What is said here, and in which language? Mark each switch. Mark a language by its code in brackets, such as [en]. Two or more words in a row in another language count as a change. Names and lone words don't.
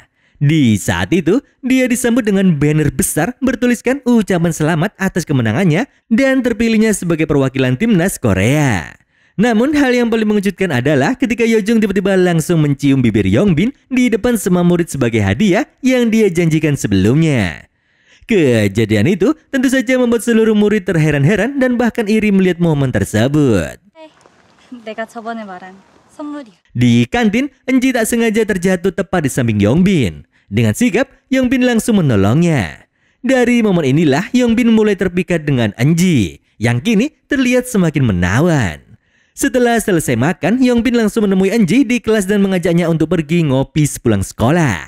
[id] Di saat itu, dia disambut dengan banner besar bertuliskan ucapan selamat atas kemenangannya dan terpilihnya sebagai perwakilan timnas Korea. Namun hal yang paling mengejutkan adalah ketika Yeojung tiba-tiba langsung mencium bibir Yongbin di depan semua murid sebagai hadiah yang dia janjikan sebelumnya. Kejadian itu tentu saja membuat seluruh murid terheran-heran dan bahkan iri melihat momen tersebut. [ko] 내가 저번에 말한 선물이야. [id] Di kantin, Eunji tak sengaja terjatuh tepat di samping Yongbin. Dengan sigap, Yongbin langsung menolongnya. Dari momen inilah Yongbin mulai terpikat dengan Eunji, yang kini terlihat semakin menawan. Setelah selesai makan, Yongbin langsung menemui Eunji di kelas dan mengajaknya untuk pergi ngopi sepulang sekolah.